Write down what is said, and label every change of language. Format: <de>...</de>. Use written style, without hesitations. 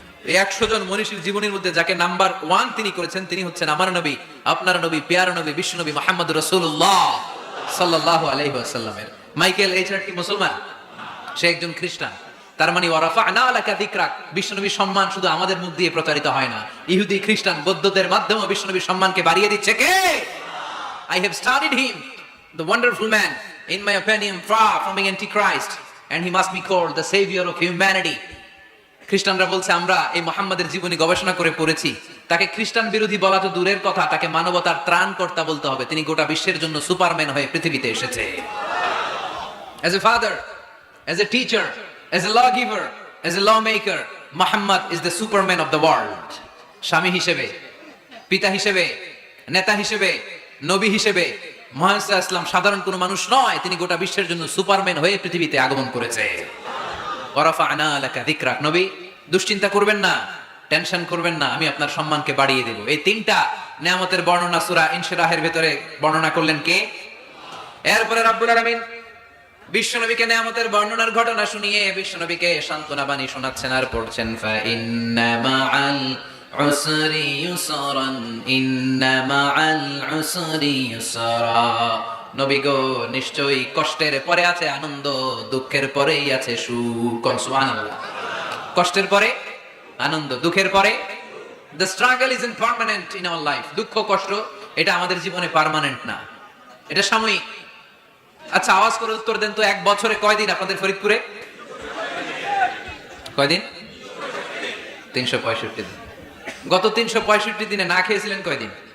<bn>এই 100 জন মনীষীর জীবনীর মধ্যে যাকে নাম্বার 1 তিনি করেছেন, তিনি হচ্ছেন আমার নবী, আপনার নবী, প্যারা নবী, বিশ্বনবী মুহাম্মদুর রাসূলুল্লাহ সাল্লাল্লাহু আলাইহি ওয়াসাল্লামের। মাইকেল এইচ হার্ট কি মুসলমান? সে একজন খ্রিস্টান। তার মানে</bn> <ar>ওয়ারাফা'না লাকা যিকরাক,</ar> <bn>বিশ্বনবীর সম্মান শুধু আমাদের মুখ দিয়ে প্রচারিত হয় না, ইহুদি, খ্রিস্টান, বৌদ্ধদের মাধ্যমে বিশ্বনবীর সম্মানকে বাড়িয়ে দিচ্ছে কে?</bn> <en>I have studied him, the wonderful man, in my opinion far from being antichrist, and he must be called the savior of humanity.</en> <bn>খ্রিস্টানরা বলছে, আমরা এই মুহাম্মাদের জীবনী গবেষণা করে পড়েছি, তাকে খ্রিস্টান বিরোধী বলা তো দূরের কথা, তাকে মানবতার ত্রাণকর্তা বলতে হবে। তিনি গোটা বিশ্বের জন্য সুপারম্যান হয়ে পৃথিবীতে এসেছে।</bn> <en>As a father, as a teacher, as a lawgiver, as a lawmaker, Muhammad is the superman of the world.</en> <bn>স্বামী হিসেবে, পিতা হিসেবে, নেতা হিসেবে, নবী হিসেবে মুহাম্মদ সাল্লাল্লাহু আলাইহি ওয়াসাল্লাম সাধারণ কোনো মানুষ নয়, তিনি গোটা বিশ্বের জন্য সুপারম্যান হয়ে পৃথিবীতে আগমন করেছে।</bn> <ar>ওয়ারাফা'না লাকা যিকরাক,</ar> <bn>নবী দুশ্চিন্তা করবেন না, টেনশন করবেন না, আমি আপনার সম্মানকে বাড়িয়ে দেব। এই তিনটা নিয়ামতের বর্ণনা সূরা ইনশিরাহের ভেতরে বর্ণনা করলেন কে? এরপরে রব্বুল আলামিন বিশ্বনবীকে নিয়ামতের বর্ণনার ঘটনা শুনিয়ে বিশ্বনবীকে সান্ত্বনা বাণী শোনাচ্ছেন আর পড়ছেন,</bn> <ar>ফা ইন্না মাআল উসরি ইউসরান, ইন্না মাআল উসরি ইউসরা।</ar> <bn>নবী গো, নিশ্চয়ই কষ্টের পরে আছে আনন্দ, দুঃখের পরেই আছে সুখ। সুবহানাল্লাহ। কষ্টের পরে আনন্দ, দুঃখের পরে,</bn> <en>the struggle isn't permanent in our life.</en> <bn>দুঃখ কষ্ট এটা আমাদের জীবনে পার্মানেন্ট না, এটা সাময়িক। আচ্ছা, আওয়াজ করে উত্তর দেন তো, এক বছরে কয়দিন আপনাদের ফরিদপুরে? কয়দিন? 365 দিন। গত 365 দিনে না খেয়েছিলেন কয়দিন?</bn>